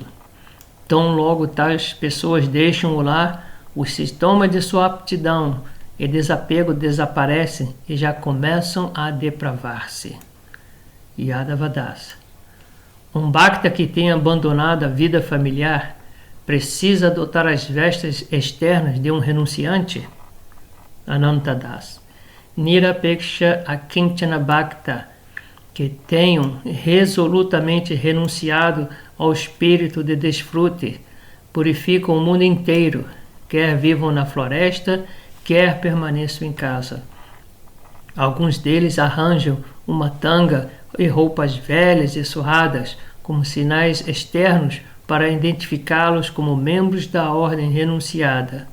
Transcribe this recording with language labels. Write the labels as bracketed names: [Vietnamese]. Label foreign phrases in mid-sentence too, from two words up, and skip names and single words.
[Portuguese] Tão logo tais pessoas deixam o lar, os sintomas de sua aptidão e desapego desaparecem e já começam a depravar-se. Yadavadas. Um bhakta que tenha abandonado a vida familiar precisa adotar as vestes externas de um renunciante? Anantadas. [Sanskrit] Nirapeksha Akinchana Bhakta, [Portuguese] que tenham resolutamente renunciado ao espírito de desfrute, purificam o mundo inteiro, quer vivam na floresta, quer permaneçam em casa. Alguns deles arranjam uma tanga e roupas velhas e surradas como sinais externos para identificá-los como membros da ordem renunciada.